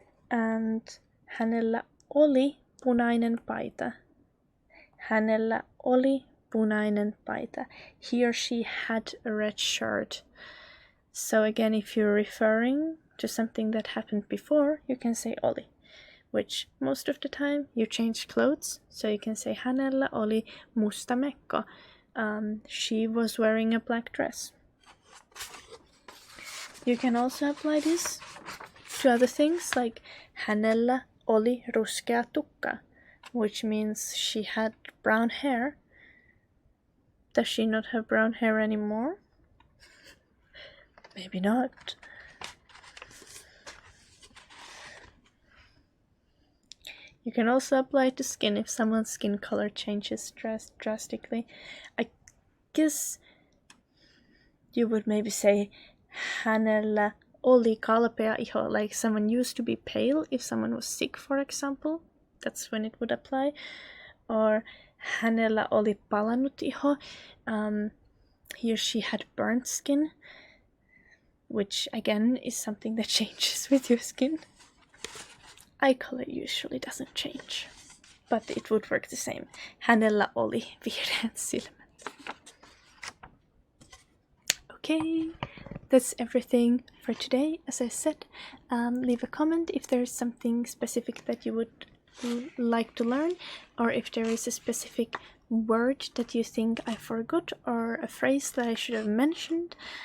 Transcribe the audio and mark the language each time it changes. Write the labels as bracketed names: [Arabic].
[English] And [Finnish] hänellä oli punainen paita. Hänellä oli punainen paita. [English] He or she had a red shirt. So again, if you're referring to something that happened before, you can say oli, which most of the time you change clothes. So you can say [Finnish] hänellä oli musta mekko. [English] She was wearing a black dress. You can also apply this to other things, like [Finnish] hänellä oli ruskea tukka, [English] which means she had brown hair. Does she not have brown hair anymore? Maybe not. You can also apply it to skin if someone's skin color changes drastically. I guess you would maybe say [Finnish] hänellä oli kalpea iho, [English] like someone used to be pale if someone was sick, for example. That's when it would apply. Or [Finnish] hänellä oli palanut iho. [English] He or she had burnt skin, which again is something that changes with your skin. Eye color usually doesn't change, but it would work the same. [Finnish] Hänellä oli vihreät silmät. [English] Okay, that's everything for today. As I said, leave a comment if there is something specific that you would like to learn, or if there is a specific word that you think I forgot, or a phrase that I should have mentioned.